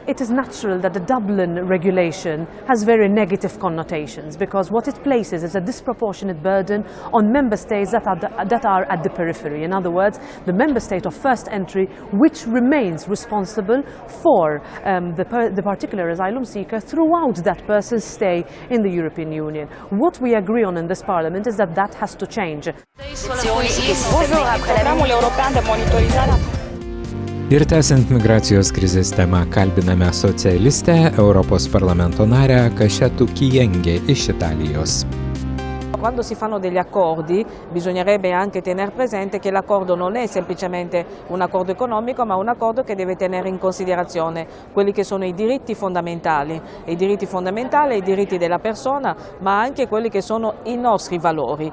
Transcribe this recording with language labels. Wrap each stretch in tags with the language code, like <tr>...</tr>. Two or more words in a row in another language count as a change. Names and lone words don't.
<en>It is natural that the Dublin regulation has very negative connotations because what it places is a disproportionate burden on member states that are at the periphery. In other words, the member state of first entry which remains responsible for the particular asylum seeker throughout that person's stay in the European Union. What we agree on in this Parliament is that that has to change.</en> <lt>Ir tęsiant migracijos krizės temą kalbiname socialistę, Europos parlamento narę Kašetu Kijengė iš Italijos.</lt> <it>Quando si fanno degli accordi bisognerebbe anche tener presente che l'accordo non è semplicemente un accordo economico ma un accordo che deve tenere in considerazione quelli che sono i diritti fondamentali i diritti della persona ma anche quelli che sono i nostri valori.</it>